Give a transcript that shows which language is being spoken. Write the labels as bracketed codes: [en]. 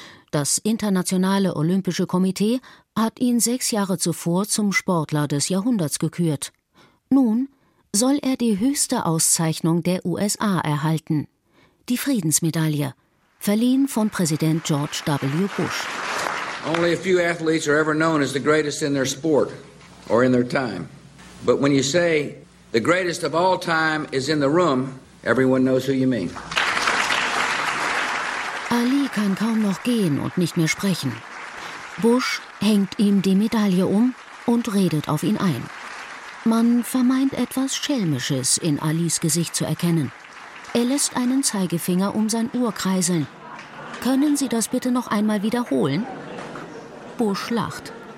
[de] Das Internationale Olympische Komitee hat ihn 6 Jahre zuvor zum Sportler des Jahrhunderts gekürt. Nun soll er die höchste Auszeichnung der USA erhalten, die Friedensmedaille, verliehen von Präsident George W. Bush. [en] Only a few athletes are ever known as the greatest in their sport or in their time. But when you say the greatest of all time is in the room, everyone knows who you mean. [de] Ali kann kaum noch gehen und nicht mehr sprechen. Bush hängt ihm die Medaille um und redet auf ihn ein. Man vermeint etwas Schelmisches in Alis Gesicht zu erkennen. Er lässt einen Zeigefinger um sein Ohr kreiseln. Können Sie das bitte noch einmal wiederholen? Bush lacht.